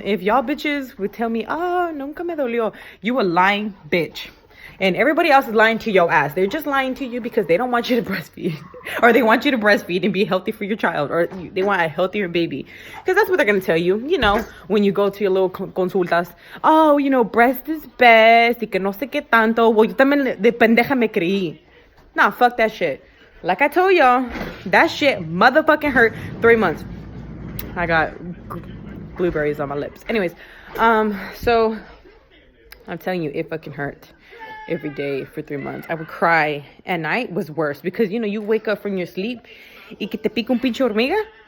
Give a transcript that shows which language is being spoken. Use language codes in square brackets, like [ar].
[en] If y'all bitches would tell me, oh, [es] nunca me dolió, [en] you a lying bitch. And everybody else is lying to your ass. They're just lying to you because they don't want you to breastfeed. Or they want you to breastfeed and be healthy for your child. Or they want a healthier baby. Because that's what they're going to tell you. You know, when you go to your little consultas. Oh, you know, breast is best. [es] Y que no sé qué tanto. Well, yo también de pendeja me creí. [en] Nah, fuck that shit. Like I told y'all, that shit motherfucking hurt 3 months. I got blueberries on my lips. Anyways, so I'm telling you, it fucking hurt every day for 3 months. I would cry. At night was worse because, you know, you wake up from your sleep [es] y que te pica un pinche hormiga.